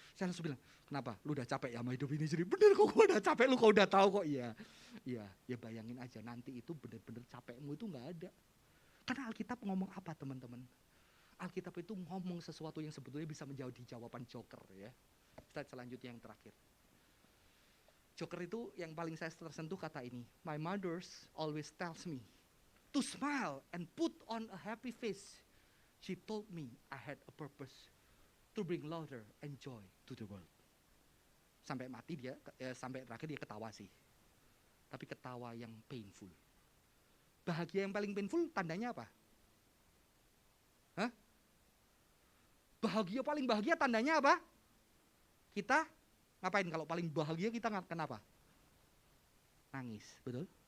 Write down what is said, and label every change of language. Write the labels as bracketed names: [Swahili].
[Indonesian] Saya langsung bilang, kenapa? Lu udah capek ya sama hidup ini sendiri? Bener kok gua udah capek, lu kok udah tahu kok. Iya, ya bayangin aja nanti itu bener-bener capekmu itu gak ada. Karena Alkitab ngomong apa teman-teman? Alkitab itu ngomong sesuatu yang sebetulnya bisa menjadi jawaban joker ya. Slide selanjutnya yang terakhir. Joker itu yang paling saya tersentuh kata ini. [English] My mother always tells me to smile and put on a happy face. She told me I had a purpose to bring laughter and joy to the world. [Indonesian] Sampai mati dia, sampai terakhir dia ketawa sih. Tapi ketawa yang painful. Bahagia yang paling painful tandanya apa? Hah? Bahagia paling bahagia tandanya apa? Kita ngapain kalau paling bahagia kita kenapa? Nangis, betul?